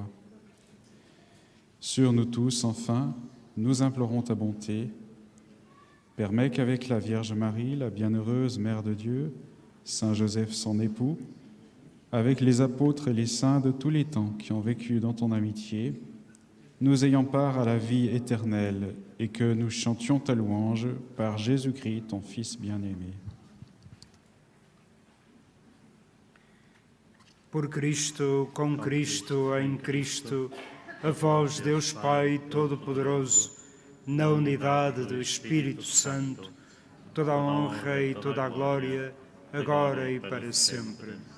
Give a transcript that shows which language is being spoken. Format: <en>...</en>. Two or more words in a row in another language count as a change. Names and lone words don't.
<fr>Sur nous tous, enfin, nous implorons ta bonté permets qu'avec la Vierge Marie, la bienheureuse Mère de Dieu, Saint Joseph son époux, avec les apôtres et les saints de tous les temps qui ont vécu dans ton amitié, nous ayons part à la vie éternelle et que nous chantions ta louange par Jésus-Christ, ton Fils bien-aimé.</fr> <pt>Por Cristo, com Cristo, em Cristo, a vós, Deus Pai Todo-Poderoso, na unidade do Espírito Santo, toda a honra e toda a glória, agora e para sempre.</pt>